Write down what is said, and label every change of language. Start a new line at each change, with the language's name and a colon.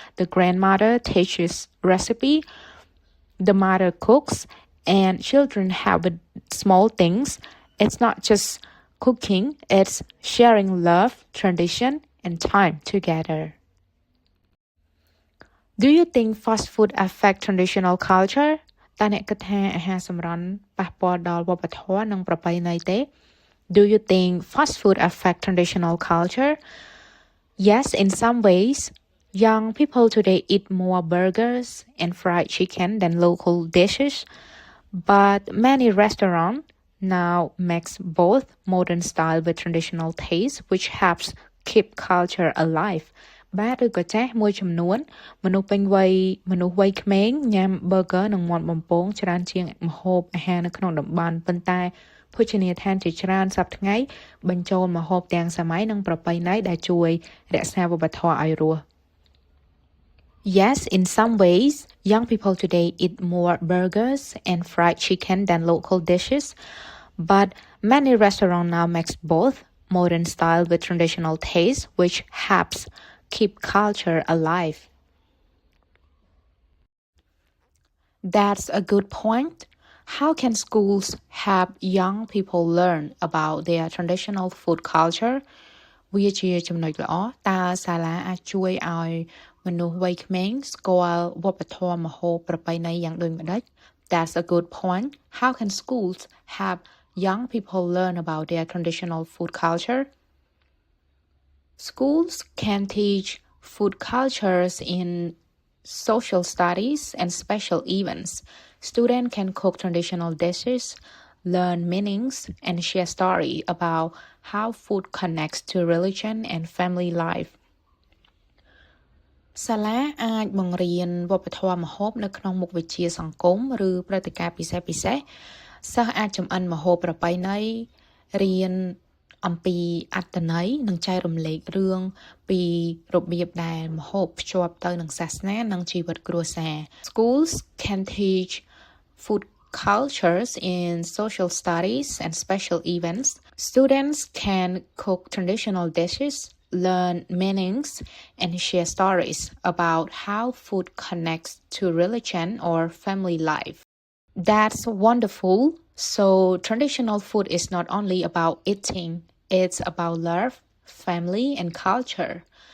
English: The grandmother teaches recipe, the mother cooks, and children help with small things. It's not just cooking, it's sharing love, tradition, and time together. Do you think fast food affect traditional culture?
Khmer: តើអ្នកគិតថាអាហារសម្រន់ប៉ះពាល់ដល់វប្បធម៌និងប្រពៃណីទេ
English: Do you think fast food affect traditional culture? Yes, in some ways. Young people today eat more burgers and fried chicken than local dishes, but many restaurants now mix both modern style with traditional taste, which helps keep culture alive.
Khmer: បាទឬក៏ចាស់មួយចំនួនមនុស្សពេញវ័យមនុស្សវ័យក្មេងញ៉ាំ burger និងមាន់បំពងច្រើនជាងម្ហូបអាហារនៅក្នុងតំបន់ប៉ុន្តែ ភោជនីយដ្ឋានជាច្រើនសប្តាហ៍ថ្ងៃបញ្ចូលម្ហូបទាំងសម័យនិងប្រពៃណីដែលជួយរក្សាវប្បធម៌ឲ្យរស់
English: Yes, in some ways, young people today eat more burgers and fried chicken than local dishes, but many restaurants now mix both modern style with traditional taste, which helps keep culture alive. That's a good point. How can schools help young people learn about their traditional food culture?
Khmer: វាជាចំណុចល្អតើសាលាអាចជួយឲ្យមនុស្សវ័យក្មេងស្គាល់វប្បធម៌ម្ហូបប្រពៃណីយ៉ាងដូចម្ដេច
English: That's a good point. How can schools help young people learn about their traditional food culture? Schools can teach food cultures in social studies and special events. Students can cook traditional dishes, learn meanings, and share stories about how food connects to religion and family life.
Khmer: សាលាអាចបង្រៀនវប្បធម៌ម្ហូបនៅក្នុងមុខវិជ្ជាសង្គមឬព្រឹត្តិការណ៍ពិសេសៗសិស្សអាចចម្អិនម្ហូបប្រពៃណីរៀនអំពីអត្ថន័យនិងចែករំលែករឿងពីរបៀបដែលម្ហូបភ្ជាប់ទៅនឹងសាសនានិងជីវិតគ្រួសារ
English: Schools can teach food cultures in social studies and special events. Students can cook traditional dishes, learn meanings, and share stories about how food connects to religion or family life. That's wonderful. So traditional food is not only about eating, it's about love, family, and culture.